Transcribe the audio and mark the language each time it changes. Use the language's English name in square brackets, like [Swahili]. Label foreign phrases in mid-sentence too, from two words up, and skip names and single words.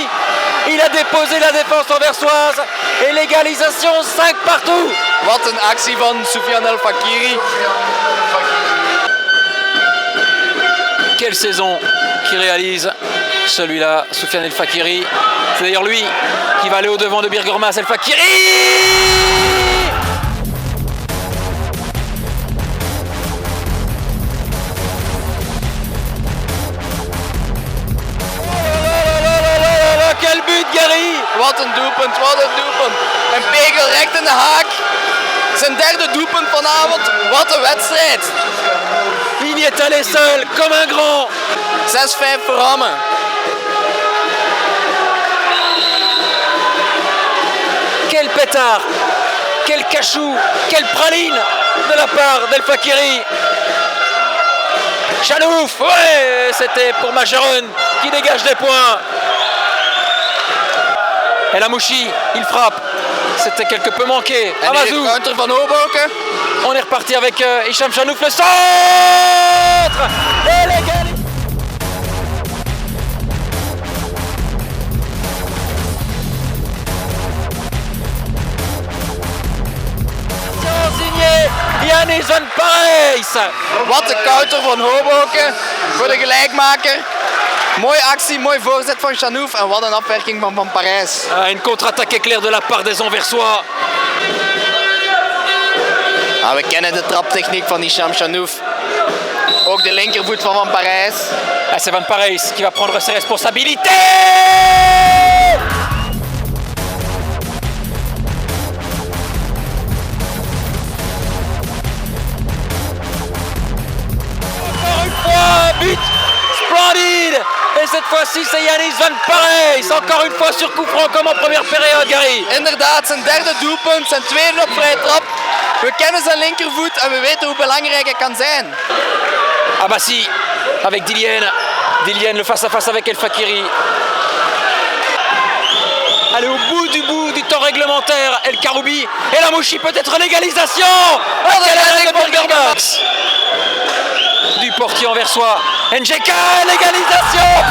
[French] Il a déposé la défense anversoise et l'égalisation 5 partout. [Dutch] Wat een actie van Soufiane El Fakiri. [French] Quelle saison qui réalise celui-là, Soufiane El Fakiri. C'est d'ailleurs lui qui va aller au-devant de Birgormas El Fakiri. Quel but, Gary! [Dutch] Wat een doelpunt, wat een doelpunt. Een pegel recht in de haak. Zijn derde doelpunt vanavond. Wat een wedstrijd. [French] Il y est allé seul, comme un grand. [Dutch] 6-5 voor Hamme. [French] Quel pétard, quel cachou, quelle praline de la part d'El Fakiri. Chanouf, ouais, c'était pour Majeron qui dégage des points. El Amouchi, il frappe. C'était quelque peu manqué. Amazou. [Dutch] Counter van Hoboken. [French] On est reparti avec Hicham Chanouf, le centre. Et l'égalisation. Signé Yanis van Parijs. [Dutch] Wat een counter van Hoboken voor de gelijkmaker. Mooie actie, mooi voorzet van Chanouf en wat een afwerking van Van Parijs. [French] Une contre-attaque éclair de la part des Anversois. [Dutch] We kennen de traptechniek van Hicham Chanouf. Ook de linkervoet van Van Parijs. [French] C'est Van Parijs qui va prendre ses responsabilités. Encore une fois, but splendide. Et cette fois-ci, c'est Yanis van Parijs. Encore une fois sur coup franc comme en première période, Gary. [Dutch] Inderdaad, zijn derde doelpunt, zijn tweede op vrije trap. We kennen zijn linkervoet en we weten hoe belangrijk hij kan zijn. [French] Abassi avec Dillienne. Dillienne, le face-à-face avec El Fakiri. Allez, au bout du temps réglementaire, El Karoubi. Et la Mouchi, peut-être l'égalisation. Quel arrêt de Birgormas. Du portier anversois. NGK, l'égalisation.